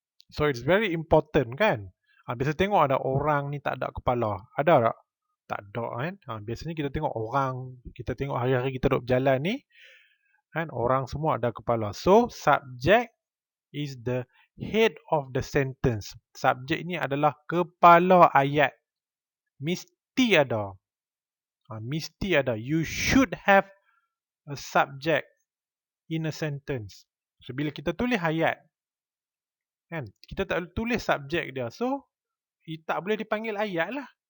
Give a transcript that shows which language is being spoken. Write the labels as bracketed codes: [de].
[en] So it's very important kan. [ms] Biasa tengok ada orang ni tak ada kepala. Ada tak? Tak ada kan. Biasanya kita tengok orang, kita tengok hari-hari kita duduk berjalan ni, kan, orang semua ada kepala. [en] So subject is the head of the sentence. [ms] Subjek ni adalah kepala ayat. Mesti ada. Mesti ada. [en] You should have a subject in a sentence. [ms] So bila kita tulis ayat, kan, kita tak tulis subjek dia. So tak boleh dipanggil ayat lah.